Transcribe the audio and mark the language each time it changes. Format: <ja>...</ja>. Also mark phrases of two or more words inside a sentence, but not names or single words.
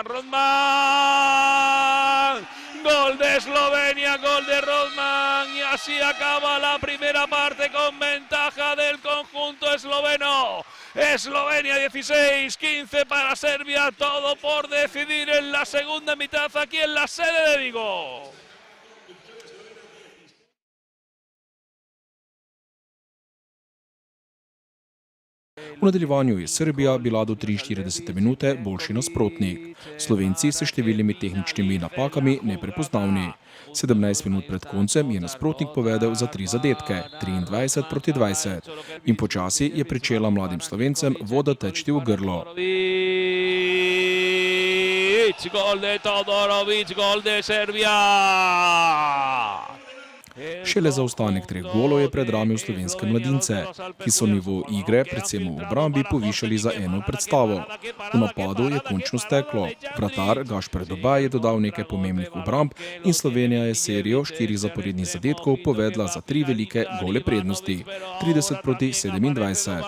<es>Gol de Eslovenia, gol de Rothman, y así acaba la primera parte con ventaja del conjunto esloveno. Eslovenia 16, 15 para Serbia, todo por decidir en la segunda mitad aquí en la sede de Vigo.</es> <sl>V nadaljevanju je Srbija bila do 43 minute boljši nasprotnik. Slovenci s številnimi tehničnimi napakami neprepoznavni. 17 minut pred koncem je nasprotnik povedel za 3 zadetke, 23-20. In počasi je pričela mladim Slovencem voda teči v grlo.</sl> <es>Gol de Todorović, gol de Serbia.</es> <sl>Šele zaostanek 3 golov je predramil slovenske mladince, ki so nivo igre, predvsem v obrambi, povišali za eno predstavo. V napadu je končno steklo. Vratar Gašper Dobaj je dodal nekaj pomembnih obramb in Slovenija je serijo 4 zaporednih zadetkov povedla za 3 velike gole prednosti, 30-27.</sl>